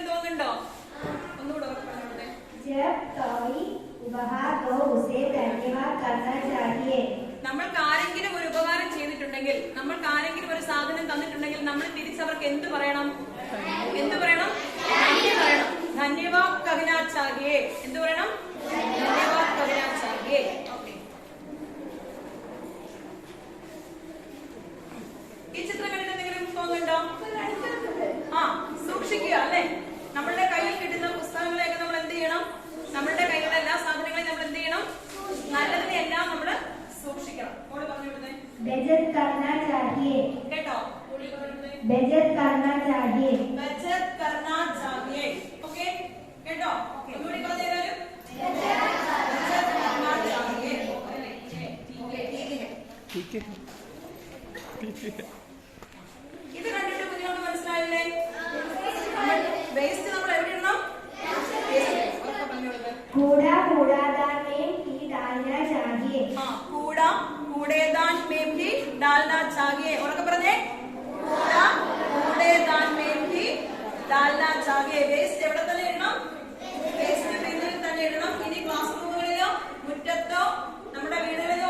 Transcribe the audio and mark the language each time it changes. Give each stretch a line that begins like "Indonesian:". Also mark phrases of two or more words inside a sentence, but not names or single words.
Malayalam: ഓർമ്മയുണ്ടോ? ഒന്നുകൂടെ പറഞ്ഞോട്ടെ.
Hindi: जब कोई उपहार दो उसे धन्यवाद करना चाहिए.
Malayalam: നമ്മൾക്ക് ആരെങ്കിലും ഒരു ഉപകാരം ചെയ്തിട്ടുണ്ടെങ്കിൽ, നമ്മൾക്ക് ആരെങ്കിലും ഒരു സാധനം തന്നിട്ടുണ്ടെങ്കിൽ നമ്മൾ തിരിച്ചവർക്ക് എന്ത് പറയണം? എന്ത് പറയണം? നന്ദി പറയണം.
Hindi: धन्यवाद कहना चाहिए.
Malayalam: എന്ത് പറയണം?
Hindi: धन्यवाद कहना चाहिए. ഓക്കെ.
Malayalam: ഈ ചിത്രം കണ്ടിട്ട് എന്തെങ്കിലും തോന്നുന്നുണ്ടോ? ആ, സൂക്ഷിക്കുക അല്ലെ. നമ്മളുടെ കയ്യിൽ കിട്ടുന്ന പുസ്തകങ്ങളെയൊക്കെ നമ്മൾ എന്ത് ചെയ്യണം? നമ്മളുടെ കയ്യിലുള്ള എല്ലാ സാധനങ്ങളെയും നമ്മൾ എന്ത് ചെയ്യണം? നല്ലതിനെ എല്ലാം നമ്മൾ സൂക്ഷിക്കണം. മോള് പറഞ്ഞു വിടുന്നേ.
Hindi: बचत करना चाहिए.
Malayalam: കേട്ടോ? മോള് പറഞ്ഞു വിടുന്നേ.
Hindi: बचत करना चाहिए. बचत करना चाहिए.
Malayalam: ഓക്കെ കേട്ടോ? ഒന്നുകൂടി പറഞ്ഞു തരാലും.
Hindi: बचत करना चाहिए.
Malayalam: ഇത് കണ്ടിട്ട് കുഞ്ഞുങ്ങൾക്ക് മനസ്സിലായില്ലേ? വേസ്റ്റ് നമ്മൾ എവിടെ ഇടണം?
Hindi: कूड़ा कूड़ादान में ही डालना चाहिए. कूड़ा कूड़ेदान में भी डालना चाहिए.
Malayalam: ഉറക്കെ പറഞ്ഞേ.
Hindi: कूड़ा कूड़ेदान में भी डालना चाहिए.
Malayalam: വേസ്റ്റ് എവിടെ തന്നെ ഇടണം? വേസ്റ്റ് ബിന്നിൽ തന്നെ ഇടണം. ഇനി ക്ലാസ് റൂമുകളിലോ മുറ്റത്തോ നമ്മുടെ വീടുകളിലോ